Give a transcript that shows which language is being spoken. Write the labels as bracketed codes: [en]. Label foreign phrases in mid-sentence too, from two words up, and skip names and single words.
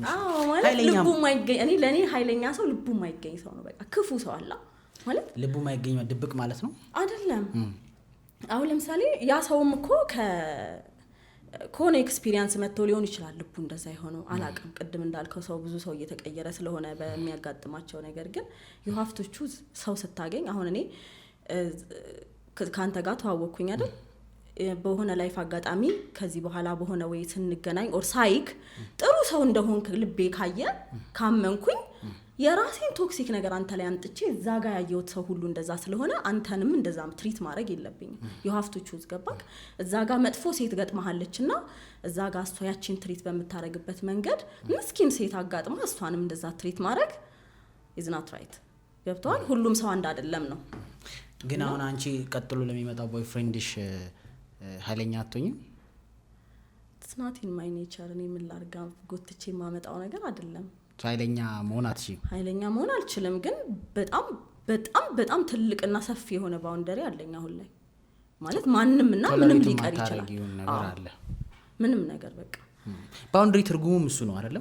[am] ማለት ልቡ ማይገኝ ለኔ ኃይለኛ ሰው ልቡ ማይገኝ ሰው ነው። በቃ ክፉ ሰው አለ ማለት ልቡ ማይገኝ ድብቅ ማለት ነው አይደለም። አሁን ለምሳሌ ያ ሰውም እኮ ከሆነ ኤክስፒሪየንስ መጥቶ ሊሆን ይችላል ልቡ እንደዛ የሆነው አላውቅም። ቅድም እንዳልከው ሰው ብዙ ሰው እየተቀየረ ስለሆነ በሚያጋጥማቸው ነገር ግን [en] you have to choose [am] ሰው ስታገኝ። አሁን እኔ ካንተ ጋር ተዋወቅኩኝ አይደል? በሆነ ላይፍ አጋጣሚ ከዚህ በኋላ በሆነ ወይ ስንገናኝ ኦር ሳይክ ጥሩ ሰው እንደሆንክ ልቤ ካየ ካመንኩኝ የራሴን ቶክሲክ ነገር አንተ ላይ አምጥቼ እዛ ጋር ያየሁት ሰው ሁሉ እንደዛ ስለሆነ አንተንም እንደዛም ትሪት ማድረግ የለብኝም። [en] you have to choose [am] ገባክ? እዛ ጋር መጥፎ ሴት ገጥማለችና እዛ ጋር እሷ ያቺን ትሪት በመታረግበት መንገድ ምስኪን ሴት አጋጥማ እሷንም እንደዛ ትሪት ማድረግ [en] is not right። [am] ገብቷል? ሁሉም ሰው አንድ አይደለም ነው። ግን አሁን አንቺ ቀጥሎ ለሚመጣው ቦይፍሬንድሽ ኃይለኛ አትሆኝም? [en] it's not in my nature። [am] እኔ ምን ላድርግ? ጎትቼ የማመጣው ነገር አይደለም። ኃይለኛ መሆን አትችይም? ኃይለኛ መሆን አልችልም። ግን በጣም በጣም በጣም ትልቅና ሰፊ የሆነ ባውንደሪ አለኝ አሁን ላይ ማለት ማንምና ምንም ሊቀር ይችላል ነገር አለ። ምንም ነገር በቃ ባውንደሪ ትርጉሙም እሱ ነው አይደለም?